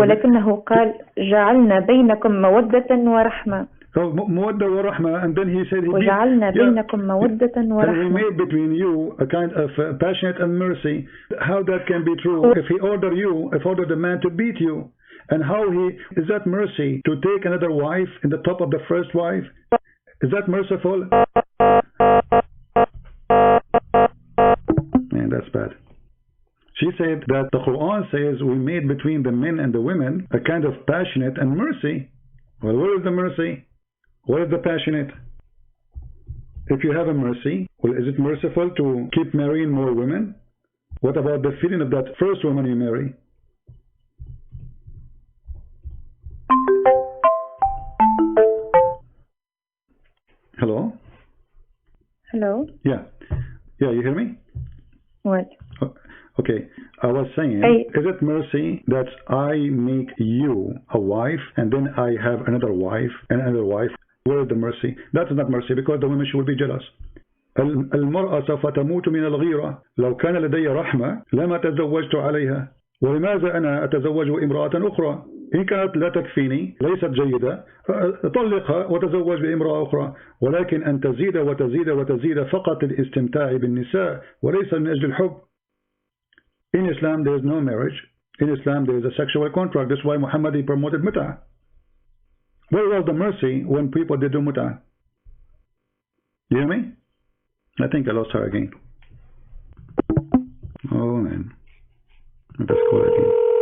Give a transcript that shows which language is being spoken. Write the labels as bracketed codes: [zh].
[ar] ولكنه قال جعلنا بينكم مودة ورحمة. مودة ورحمة, [en] and then he said [ar] وجعلنا بينكم مودة ورحمة. [en] And we made between you a kind of passionate and mercy. How that can be true? If he ordered the man to beat you, and how is that mercy to take another wife in the top of the first wife? Is that merciful? Man, that's bad. She said that the Quran says we made between the men and the women a kind of passionate and mercy. Well, where is the mercy? Where is the passionate? If you have a mercy, well, is it merciful to keep marrying more women? What about the feeling of that first woman you marry? Hello? Hello? Yeah, you hear me? What? Okay, I was saying, is it mercy that I make you a wife and then I have another wife and another wife? Where is the mercy? That's not mercy, because the women should be jealous. [ar] المرأة سوف تموت من الغيرة. لو كان لدي رحمة لما تزوجت عليها. ولماذا أنا أتزوج امرأة أخرى؟ إن كانت لا تكفيني، ليست جيدة، طلقها وتزوج بامرأة أخرى. ولكن أن تزيد وتزيد وتزيد فقط للاستمتاع بالنساء وليس من أجل الحب. [en] In Islam there is no marriage. In Islam there is a sexual contract. That's why Muhammad promoted mut'ah. Where was the mercy when people did do mut'ah? You hear me? I think I lost her again. Oh man. Let's call again.